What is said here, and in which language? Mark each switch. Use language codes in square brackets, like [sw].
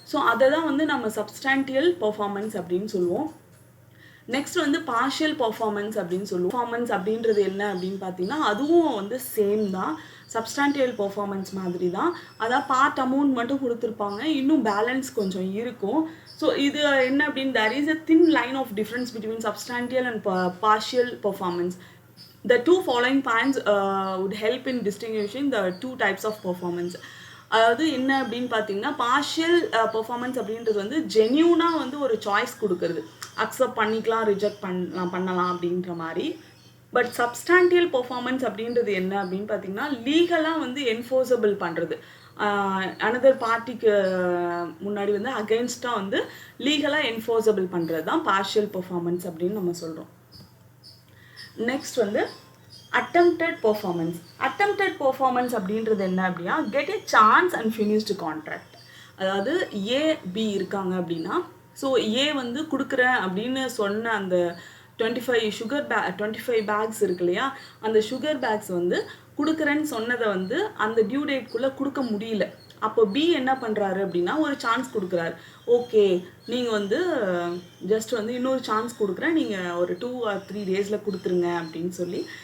[ta] So அதை தான் வந்து நம்ம சப்ஸ்டான்டியல் பெர்ஃபார்மன்ஸ் அப்படின்னு சொல்லுவோம். நெக்ஸ்ட் வந்து பார்ஷியல் பெர்ஃபார்மன்ஸ் அப்படின்னு சொல்லுவோம். பெர்ஃபார்மன்ஸ் அப்படின்றது என்ன அப்படின்னு பார்த்தீங்கன்னா, அதுவும் வந்து சேம் தான், சப்ஸ்டான்டியல் பெர்ஃபார்மன்ஸ் மாதிரி தான். அதான் பார்ட் அமௌண்ட் மட்டும் கொடுத்துருப்பாங்க, இன்னும் பேலன்ஸ் கொஞ்சம் இருக்கும். ஸோ இது என்ன அப்படின்னு, [en] there is a thin line of difference between substantial and partial performance. The two following points would help in distinguishing the two types of performance. [ta] அதாவது என்ன அப்படின்னு பார்த்தீங்கன்னா, பார்ஷியல் பெர்ஃபார்மன்ஸ் அப்படின்றது வந்து ஜென்யூனாக வந்து ஒரு சாய்ஸ் கொடுக்குறது, அக்செப்ட் பண்ணிக்கலாம் ரிஜெக்ட் பண்ணலாம் அப்படின்ற மாதிரி. பட் சப்ஸ்டாண்டியல் பெர்ஃபார்மன்ஸ் அப்படின்றது என்ன அப்படின்னு பார்த்தீங்கன்னா லீகலாக வந்து என்ஃபோர்ஸபிள் பண்ணுறது, அனதர் பார்ட்டிக்கு முன்னாடி வந்து அகெயின்ஸ்டாக வந்து லீகலாக என்ஃபோர்ஸபிள் பண்ணுறது தான் பார்ஷியல் பெர்ஃபார்மன்ஸ் அப்படின்னு நம்ம சொல்கிறோம். [en] Next வந்து attempted performance. attempted performance [ta] அப்படின்றது என்ன அப்படின்னா [en] get a chance and finished contract. [ta] அதாவது ஏ பி இருக்காங்க அப்படின்னா, ஸோ ஏ வந்து கொடுக்குறேன் அப்படின்னு சொன்ன அந்த 25 பேக்ஸ் இருக்கு இல்லையா, அந்த சுகர் பேக்ஸ் வந்து கொடுக்குறேன்னு சொன்னதை வந்து அந்த டியூ டேட்குள்ளே கொடுக்க முடியல. அப்போ பி என்ன பண்ணுறாரு அப்படின்னா ஒரு சான்ஸ் கொடுக்குறாரு. ஓகே, நீங்கள் வந்து ஜஸ்ட் வந்து இன்னொரு சான்ஸ் கொடுக்குறேன், நீங்கள் ஒரு 2 or 3 டேஸில் கொடுத்துருங்க அப்படின்னு சொல்லி.